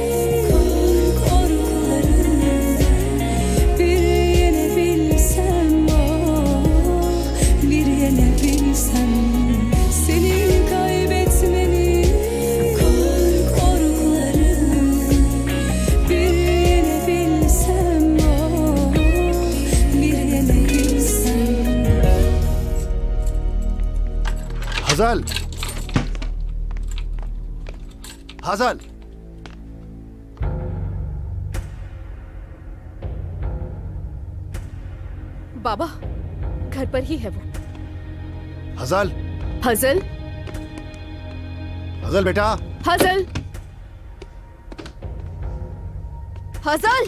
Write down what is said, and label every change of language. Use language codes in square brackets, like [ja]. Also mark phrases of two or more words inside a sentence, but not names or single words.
[tr] korkularını bir yenebilsem, oh, bir yenebilsem, seni kaybetmenin korkularını bir yenebilsem, oh, bir yenebilsem. [hi] Hazal! Hazal! बाबा घर पर ही है वो। हजल! हजल, हजल बेटा! हजल, हजल,